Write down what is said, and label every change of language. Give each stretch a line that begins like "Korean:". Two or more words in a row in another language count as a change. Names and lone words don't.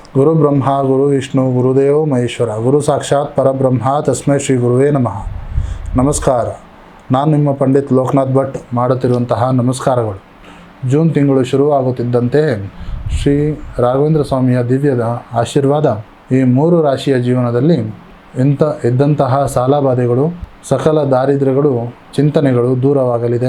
Sanskrit: ಗುರು ಬ್ರಹ್ಮ ಗುರು ವಿಷ್ಣು ಗುರುದೇವೋ ಮಹೇಶ್ವರ ಗುರು ಸಾಕ್ಷಾತ್ ಪರಬ್ರಹ್ಮ ತಸ್ಮೈ ಶ್ರೀ ಗುರುವೇ ನಮಃ.
Kannada: ನಮಸ್ಕಾರ. ನಾನು ನಿಮ್ಮ ಪಂಡಿತ್ ಲೋಕನಾಥ್ ಭಟ್ ಮಾಡುತ್ತಿರುವಂತಹ ನಮಸ್ಕಾರಗಳು. ಜೂನ್ ತಿಂಗಳು ಶುರುವಾಗುತ್ತಿದ್ದಂತೆ ಶ್ರೀ ರಾಘವೇಂದ್ರ ಸ್ವಾಮಿಯ ದಿವ್ಯದ ಆಶೀರ್ವಾದ ಈ 3 ರಾಶಿಯ ಜೀವನದಲ್ಲಿ ಇದ್ದಂತಹ ಸಾಲಬಾಧೆಗಳು, ಸಕಲ ದಾರಿದ್ರ್ಯಗಳು, ಚಿಂತನೆಗಳು ದೂರವಾಗಲಿದೆ.